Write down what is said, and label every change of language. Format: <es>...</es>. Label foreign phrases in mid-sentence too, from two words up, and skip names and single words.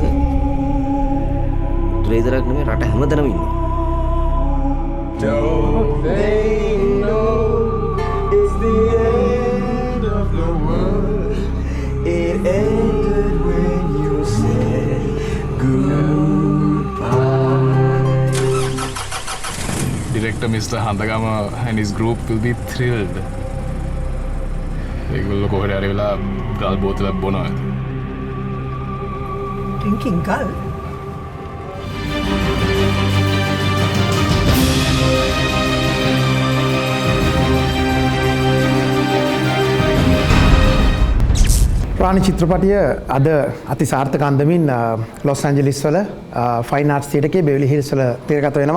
<si>උතුරේ විතරක් නෙමෙයි රට හැමතැනම ඉන්නවා.</si> <en>Don't they know it's the end of the world? It ended when you said goodbye. Director Mr. Handagama and his group will be thrilled.</en> <si>ඒගොල්ලෝ කොහේ හරි වෙලා ගල් බෝතලයක් බොනවා ඇති.</si> <en>Drinking girl.</en> <si>රාණි චිත්‍රපටය අද අති සාර්ථක අන්දමින් ලොස් ඇන්ජලිස් වල ෆයින් ආර්ට්ස් තියටර් එකේ බෙවලි හිල්ස් වල තිරගත වෙනවා.</si>